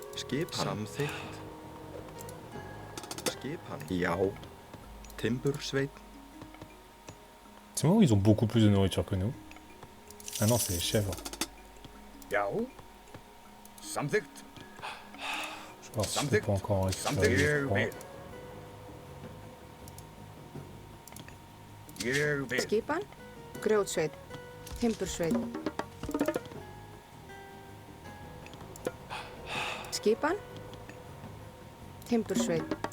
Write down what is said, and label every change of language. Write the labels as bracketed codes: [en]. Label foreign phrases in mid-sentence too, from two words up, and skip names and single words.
[is] Skipan. Samþykkt. Skipan. Já. Timbursveit. [fr] C'est marrant, ils ont beaucoup plus de nourriture que nous. Ah non, c'est les chèvres. [is] Já. Samþykkt. [fr] Je vais voir si je peux pas encore en récupérer. [is] Ég [fr] je crois. [is] vil. Ég vil. Skipan, grjótsveit, timbursveit. Skipan, timbursveit.